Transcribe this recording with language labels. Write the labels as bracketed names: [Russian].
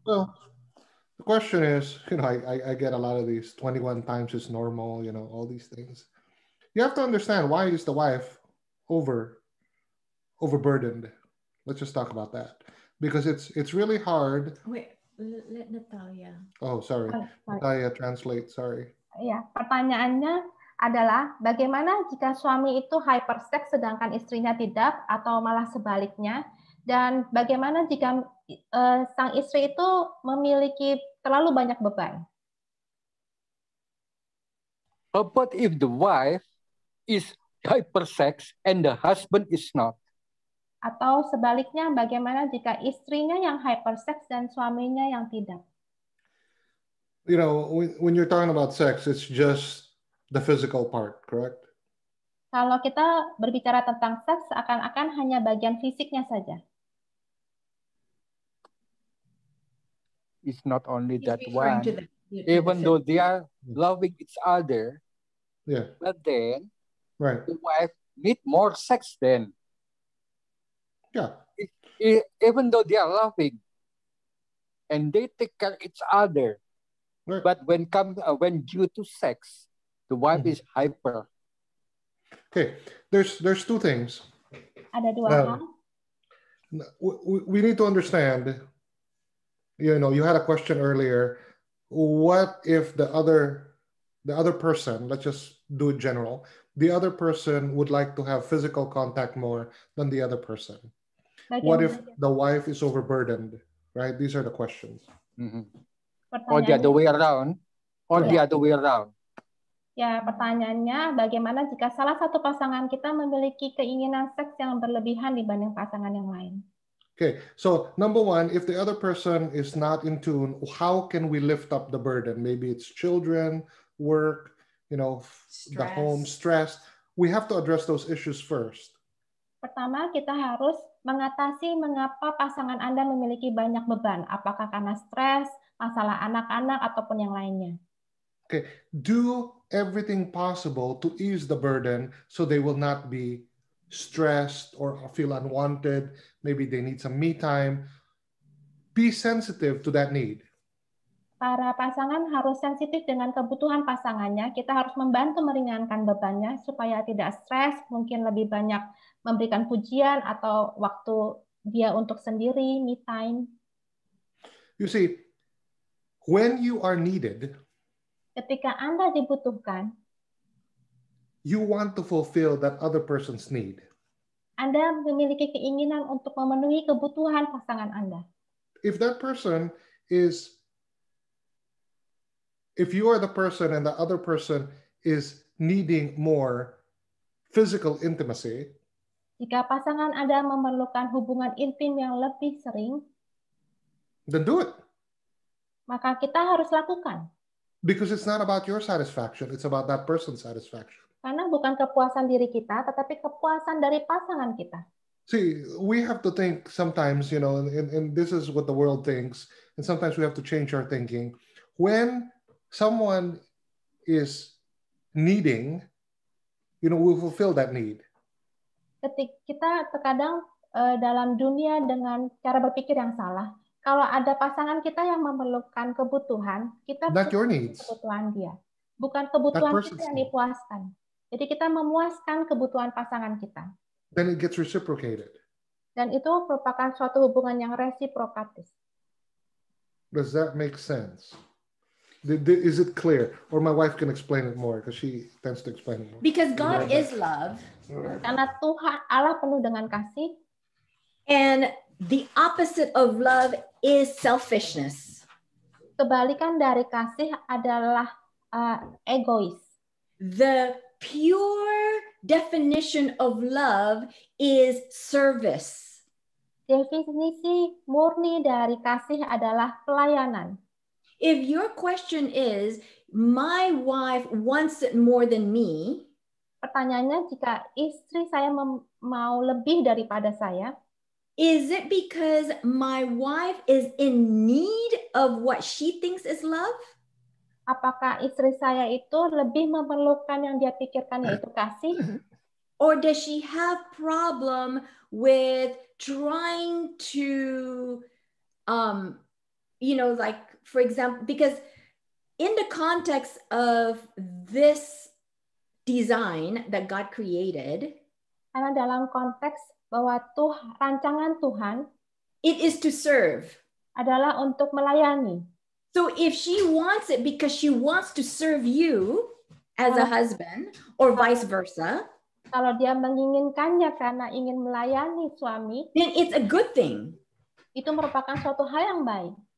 [English] Well, the question is, I get a lot of these 21 times is normal, all these things. You have to understand, why is the wife overburdened? Let's just talk about that. Because it's really hard. Wait, let Natalia. Oh, sorry. Natalia, translate, sorry. [Indonesian] Ya, pertanyaannya adalah bagaimana jika suami itu hypersex sedangkan istrinya tidak, atau malah sebaliknya? Dan bagaimana jika sang istri itu memiliki terlalu banyak beban? [English] But if the wife is hypersex and the husband is not? [Indonesian] Atau sebaliknya, bagaimana jika istrinya yang hypersex dan suaminya yang tidak? [English] When you're talking about sex, it's just the physical part, correct? [Indonesian] Kalau kita berbicara tentang seks, seakan-akan hanya bagian fisiknya saja. [English] It's not only that one. Even though they are loving each other, yeah. But then right. The wife need more sex then. Yeah. Even though they are loving and they take care of each other, Right. But when due to sex, the wife is hyper. Okay, there's two things. [Indonesian] Ada dua hal. [English] We need to understand, you know, you had a question earlier. What if the other person, let's just do it general, the other person would like to have physical contact more than the other person? What if the wife is overburdened, right? These are the questions. Or the other way around. Or the other way around. [Indonesian] Ya, pertanyaannya bagaimana jika salah satu pasangan kita memiliki keinginan seks yang berlebihan dibanding pasangan yang lain? [English] Okay, so number one, if the other person is not in tune, how can we lift up the burden? Maybe it's children, work, you know, the home, stress. We have to address those issues first. [Indonesian] Pertama, kita harus mengatasi mengapa pasangan Anda memiliki banyak beban. Apakah karena stres, masalah anak-anak, ataupun yang lainnya. [English] Okay, do everything possible to ease the burden so they will not be stressed or feel unwanted. Maybe they need some me time. Be sensitive to that need. [Indonesian] Para pasangan harus sensitif dengan kebutuhan pasangannya. Kita harus membantu meringankan bebannya supaya tidak stres, mungkin lebih banyak memberikan pujian atau waktu dia untuk sendiri, [English] me time. You see, when you are needed, [Indonesian] ketika Anda dibutuhkan, [English] you want to fulfill that other person's need. [Indonesian] Anda memiliki keinginan untuk memenuhi kebutuhan pasangan Anda. [English] If that person is, if you are the person and the other person is needing more physical intimacy, [Indonesian] jika pasangan Anda memerlukan hubungan intim yang lebih sering, [English] then do it. [Indonesian] Maka kita harus lakukan. [English] Because it's not about your satisfaction, it's about that person's satisfaction. [Indonesian] Karena bukan kepuasan diri kita, tetapi kepuasan dari pasangan kita. [English] See, we have to think sometimes, you know, and this is what the world thinks, and sometimes we have to change our thinking. When someone is needing, you know, we fulfill that need. [Indonesian] Kita terkadang dalam dunia dengan cara berpikir yang salah. Kalau ada pasangan kita yang memerlukan kebutuhan, kita kebutuhan dia, bukan kebutuhan kita yang dipuaskan. Jadi kita memuaskan kebutuhan pasangan kita. [English] Then it gets reciprocated. [Indonesian] Dan itu merupakan suatu hubungan yang resiprokatif. [English] Does that make sense? Is it clear? Or my wife can explain it more because she tends to explain it more. Because God is love. [Indonesian] Karena Tuhan Allah penuh dengan kasih. [English] And the opposite of love is selfishness. [Indonesian] Kebalikan dari kasih adalah egois. [English] The pure definition of love is service. [Indonesian] Definisi murni dari kasih adalah pelayanan. [English] If your question is, my wife wants it more than me, [Indonesian] pertanyaannya jika istri saya mau lebih daripada saya, [English] is it because my wife is in need of what she thinks is love? [Indonesian] Apakah istri saya itu lebih memerlukan yang dia pikirkan yaitu kasih? [English] Or does she have problem with trying to, you know, like, for example, because in the context of this design that God created, [Indonesian] karena dalam konteks bahwa rancangan Tuhan, [English] it is to serve, [Indonesian] adalah untuk melayani. [English] So if she wants it because she wants to serve you as a husband or vice versa, [Indonesian] kalau dia menginginkannya karena ingin melayani suami, [English] then it's a good thing. [Indonesian] Itu merupakan suatu hal yang baik.